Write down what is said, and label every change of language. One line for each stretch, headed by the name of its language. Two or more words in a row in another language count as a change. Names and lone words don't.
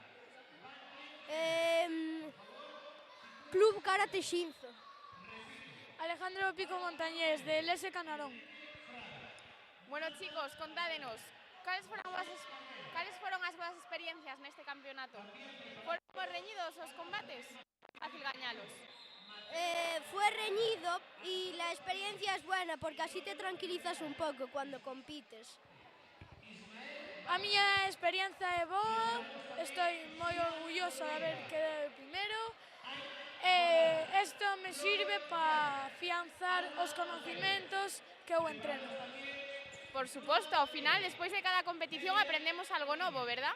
Spanish: Club Karate Shinzo. Alejandro Pico Montañés, del S. Canarón.
Galician: Bueno, chicos, contádenos, cales foron as vosas experiencias neste campeonato? Foron moi reñidos os combates? Fácil gañalos.
Spanish: Fue reñido y la experiencia es buena porque así te tranquilizas un poco cuando compites.
Galician: A miña experiencia é boa, estou moi orgulloso de haber quedado primeiro. Isto me sirve para afianzar os conocimentos que eu entreno. Por suposto, ao final, despois de cada competición, aprendemos algo novo, verdad?